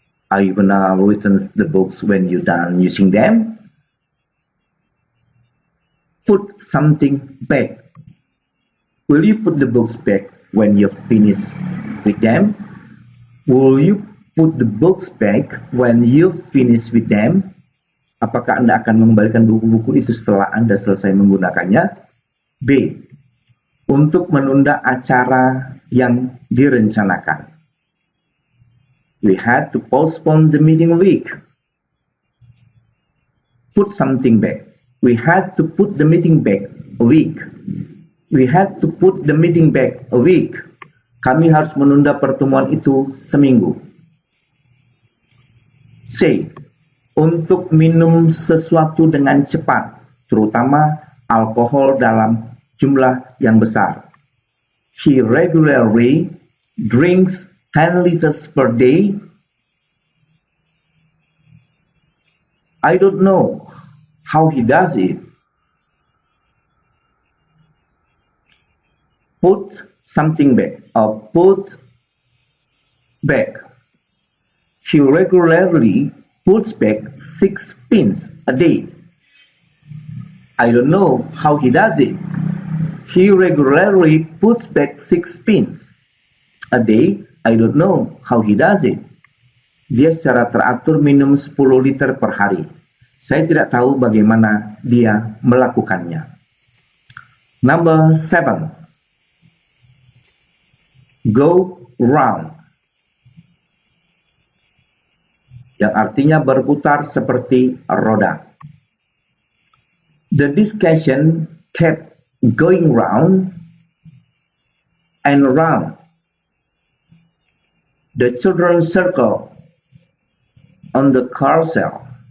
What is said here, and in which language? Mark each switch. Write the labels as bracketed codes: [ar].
[en] Are you gonna return the books when you're done using them? Put something back. Will you put the books back when you're finished with them? Will you put the books back when you finish with them? [id] Apakah Anda akan mengembalikan buku-buku itu setelah Anda selesai menggunakannya? B. Untuk menunda acara yang direncanakan. [en] We had to postpone the meeting a week. Put something back. We had to put the meeting back a week. We had to put the meeting back a week. [id] Kami harus menunda pertemuan itu seminggu. C. Untuk minum sesuatu dengan cepat, terutama alkohol dalam jumlah yang besar. [en] He regularly drinks 10 liters per day. I don't know how he does it. Put something back or put back. He regularly puts back 6 pins a day. I don't know how he does it. He regularly puts back 6 pins a day. I don't know how he does it. [id] Dia secara teratur minum 10 liter per hari. Saya tidak tahu bagaimana dia melakukannya. [en] Number 7. [id] Go round, yang artinya berputar seperti roda. [en] The discussion kept going round and round. The children circled on the carousel.